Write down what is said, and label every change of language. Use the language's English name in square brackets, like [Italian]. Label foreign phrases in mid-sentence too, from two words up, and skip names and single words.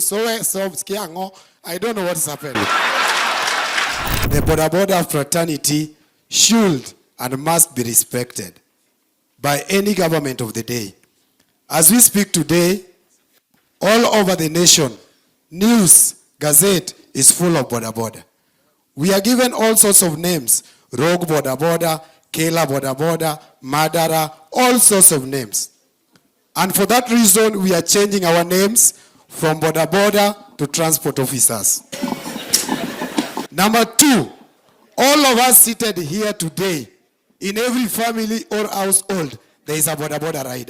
[English] So, I don't know what is happening. The boda-boda fraternity should and must be respected by any government of the day. As we speak today, all over the nation, news, gazette is full of boda-boda. We are given all sorts of names: rogue boda-boda, killer boda-boda, murderer, all sorts of names. And for that reason, we are changing our names from boda-boda to transport officers. Number 2, all of us seated here today, in every family or household, there is a boda-boda rider.